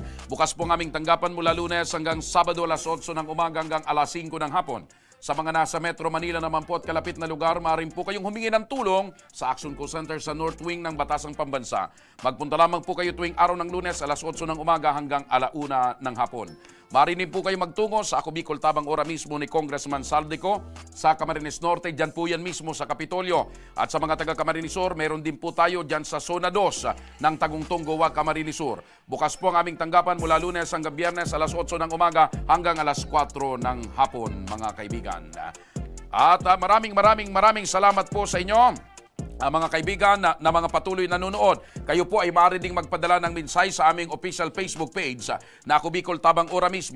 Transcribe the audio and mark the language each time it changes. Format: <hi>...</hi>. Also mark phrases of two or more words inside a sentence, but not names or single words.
<tl>Bukas po ang aming tanggapan mula Lunes hanggang Sabado alas 8 ng umaga hanggang alas 5 ng hapon. Sa mga nasa Metro Manila naman po at kalapit na lugar, maaari po kayong humingi ng tulong sa Action Call Center sa North Wing ng Batasang Pambansa. Magpunta lamang po kayo tuwing araw ng Lunes alas 8 ng umaga hanggang 1:00 ng hapon. Maaari din po kayo magtungo sa Ako Bicol Tabang Ora mismo ni Congressman Saldico sa Camarines Norte, dyan po yan mismo sa Kapitolyo. At sa mga taga Camarines Sur, meron din po tayo dyan sa Zona 2 ng Tagungtong Goa, Camarines Sur. Bukas po ang aming tanggapan mula Lunes hanggang Biyernes alas 8 ng umaga hanggang alas 4 ng hapon, mga kaibigan. At maraming salamat po sa inyo. Mga kaibigan na mga patuloy nanonood, kayo po ay maaari ding magpadala ng mensahe sa aming</tl> <en>official Facebook page</en> <tl>na Ako Bicol Tabang Ora mismo.</tl>